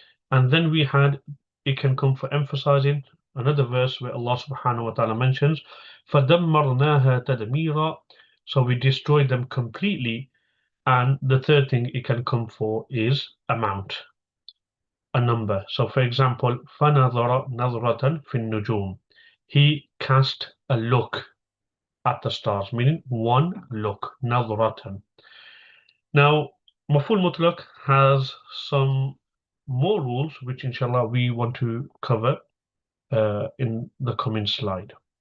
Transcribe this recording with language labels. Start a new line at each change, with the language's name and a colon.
English: And then we had, it can come for emphasizing another verse where Allah subhanahu wa ta'ala mentions فَدَمَّرْنَاهَا تَدْمِيرًا. So we destroyed them completely. And the third thing it can come for is amount, a number.
Arabic: So for example, فَنَظَرَ نَظْرَةً فِي النُّجُومِ.
English: He cast a look at the stars, meaning one look, نَظْرَةً. Now, Maf'ul Mutlaq has some more rules, which inshallah we want to cover in the coming slide.